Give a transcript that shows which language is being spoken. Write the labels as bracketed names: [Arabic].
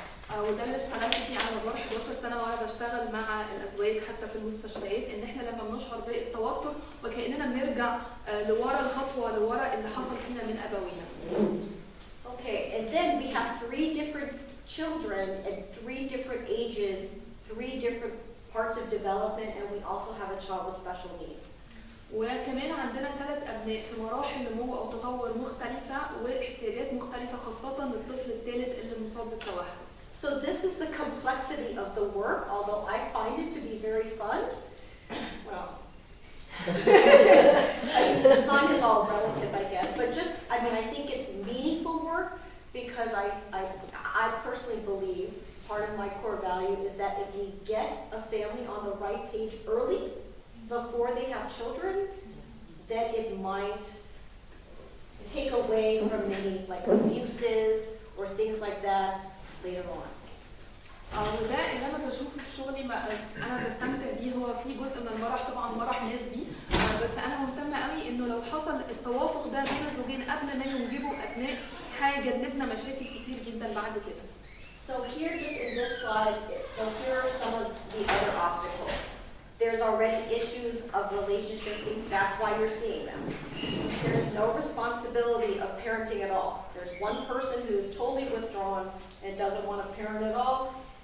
[Arabic] وده اللي اشتغلت فيه على مدار 11 سنة وأنا بشتغل مع الأزواج حتى في المستشفيات إن إحنا لما بنشعر بالتوتر وكأننا بنرجع لورا الخطوة لورا اللي حصل فينا من أبوينا. [English] Okay, and then we have 3 different children at 3 different ages, 3 different parts of development, and we also have a child with special needs. [Arabic] وكمان عندنا 3 أبناء في مراحل نمو أو تطور مختلفة واحتياجات مختلفة خاصة للطفل الثالث اللي مصاب بالتوحد. [English] So this is the complexity of the work, although I find it to be very fun. Well, fun is all relative, I guess, but just, I think it's meaningful work because I personally believe part of my core value is that if we get a family on the right page early, before they have children, then it might take away from many like abuses or things like that later on. [Arabic] وده اللي انا بشوفه في شغلي انا بستمتع بيه هو في جزء من المرح طبعا مرح نسبي بس انا مهتمه قوي انه لو حصل التوافق ده بين الزوجين قبل ما ينجبوا ابناء هيجنبنا مشاكل كتير جدا بعد كده. [English] So here just in this slide, so here are some of the other obstacles. There's already issues of relationship, that's why you're seeing them. There's no responsibility of parenting at all. There's one person who is totally withdrawn and doesn't want to parent at all.